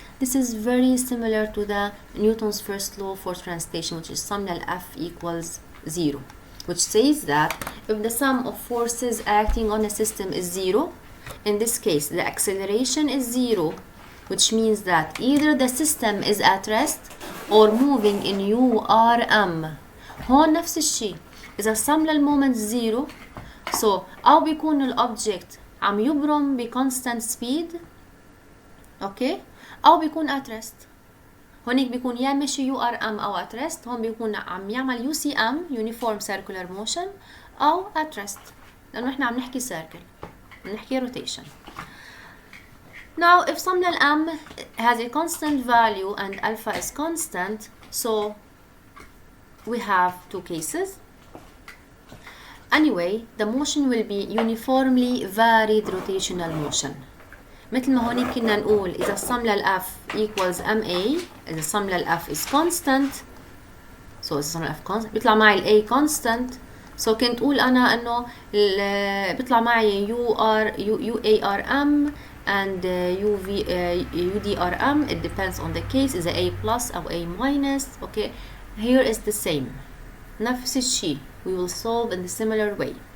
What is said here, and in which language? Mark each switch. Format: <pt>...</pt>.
<en>This is very similar to the Newton's first law for translation, which is sum F equals 0, which says that if the sum of forces acting on a system is 0, in this case the acceleration is 0, which means that either the system is at rest or moving in URM.</en> <ar>هون نفس الشيء، إذا sum للمومنت 0، so أو بيكون الأوبجكت عم يبرم ب</ar> <en>constant speed،</en> <ar>أوكي، أو بيكون</ar> <en>at rest.</en> <ar>هونيك بيكون يا ماشي URM أو at rest، هون بيكون عم يعمل UCM</ar> <en>uniform circular motion</en> <ar>أو</ar> <en>at rest،</en> <ar>لأنه إحنا عم نحكي circle، عم نحكي rotation.</ar> <en>Now, if somnal m has a constant value and alpha is constant, so we have two cases. Anyway, the motion will be uniformly varied rotational motion.</en> <ar>مثل ما هون كنا نقول إذا السم لل F equals MA، إذا السم لل F is constant، so إذا السم لل F constant بيطلع معي ال A constant، so كنت أقول أنا إنه بيطلع معي UARM and UDRM.</ar> <en>It depends on the case إذا A plus أو A minus. Okay, here is the same.</en> <ar>نفس الشيء.</ar> <en>We will solve in the similar way.</en>